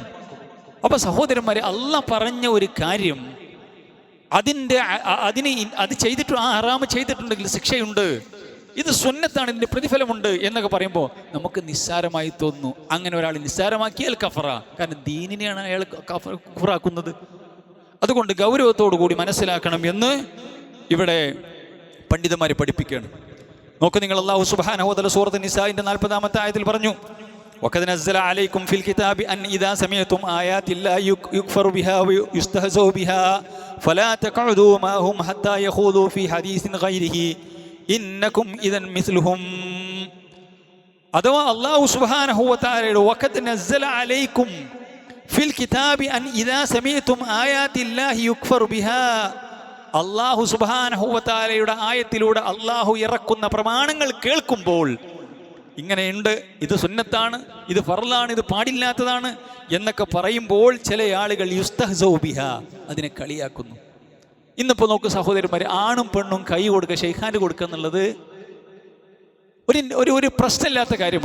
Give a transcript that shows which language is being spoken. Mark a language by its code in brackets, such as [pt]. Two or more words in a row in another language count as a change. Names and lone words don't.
[ml] അപ്പൊ സഹോദരന്മാരെ, അള്ളാഹ് പറഞ്ഞ ഒരു കാര്യം അത് ചെയ്തിട്ട് ആ ഹറാമ് ചെയ്തിട്ടുണ്ടെങ്കിൽ ശിക്ഷയുണ്ട്, ഇത് സുന്നത്താണ്, ഇതിന്റെ പ്രതിഫലമുണ്ട് എന്നൊക്കെ പറയുമ്പോൾ നമുക്ക് നിസ്സാരമായി തോന്നുന്നു. അങ്ങനെ ഒരാൾ നിസ്സാരമാക്കിയാൽ കഫറ, കാരണം ദീനിനെയാണ് അയാൾ കഫറാക്കുന്നത്. അതുകൊണ്ട് ഗൗരവത്തോടു കൂടി മനസ്സിലാക്കണം എന്ന് ഇവിടെ പണ്ഡിതന്മാരെ പഠിപ്പിക്കുകയാണ്. നോക്ക് നിങ്ങൾ, അല്ലാഹു [ar] سبحانه وتعالى [ml] സൂറത്ത് നിസാഇന്റെ 40-ാമത്തെ ആയത്തിൽ പറഞ്ഞു, [ar] وَقَدْ نَزَّلَ عَلَيْكُمْ فِي الْكِتَابِ أَنْ إِذَا سَمِعْتُمْ آيَاتِ اللَّهِ يُكْفَرُ بِهَا وَيُسْتَهْزَأُ بِهَا فَلَا تَقْعُدُوا مَعَهُمْ حَتَّى يَخُوضُوا فِي حَدِيثٍ غَيْرِهِ إِنَّكُمْ إِذًا مِثْلُهُمْ. [ml] അഥവാ അല്ലാഹു [ar] سبحانه وتعالى وَقَدْ نَزَّلَ عَلَيْكُمْ فِي الْكِتَابِ أَنْ إِذَا سَمِعْتُمْ آيَاتِ اللَّهِ يُكْفَرُ بِهَا, [ml] അല്ലാഹു [ar] سبحانه وتعالى [ml] ആയത്തിലൂടെ അല്ലാഹു ഇറക്കുന്ന പ്രമാണങ്ങൾ കേൾക്കുമ്പോൾ, ഇങ്ങനെയുണ്ട്, ഇത് സുന്നത്താണ്, ഇത് ഫർളാണ്, ഇത് പാടില്ലാത്തതാണ് എന്നൊക്കെ പറയുമ്പോൾ ചില ആളുകൾ [ar] يستهزأ بها, [ml] അതിനെ കളിയാക്കുന്നു. ഇന്നിപ്പോൾ നോക്ക് സഹോദരന്മാരെ, ആണും പെണ്ണും കൈ കൊടുക്കുക, ഷെയ്ഖാൻഡ് കൊടുക്കുക എന്നുള്ളത് ഒരു പ്രശ്നമില്ലാത്ത കാര്യമാണ്.